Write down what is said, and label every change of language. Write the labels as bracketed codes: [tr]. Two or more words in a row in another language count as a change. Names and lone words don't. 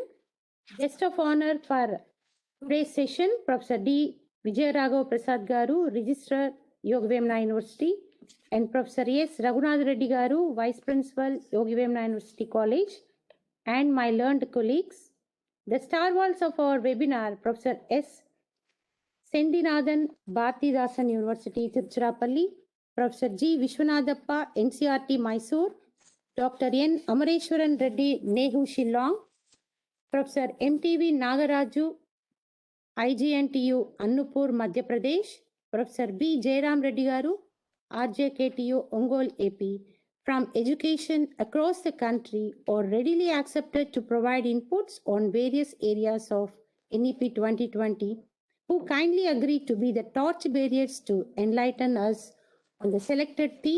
[en] Guest of honor for today's session, Professor D. Vijayaraghav Prasad Garu, Registrar, Yoga Vemana University, and Professor S. Raghunath Reddy Garu, Vice Principal, Yoga Vemana University College, and my learned colleagues. The stalwarts of our webinar, Professor S. Sendinathan, Bharatidasan University, Tiruchirappalli, Professor G. Vishwanadappa, NCRT, Mysore, Dr. N. Amareshwaran Reddy, Nehu, Shillong, Professor M.T.V. Nagaraju, IGNTU, Annupur, Madhya Pradesh, Professor B. Jairam Reddy Garu, RJKTU, Ongole, AP, from education across the country are readily accepted to provide inputs on various areas of NEP 2020, who kindly agreed to be the torch bearers to enlighten us on the selected theme.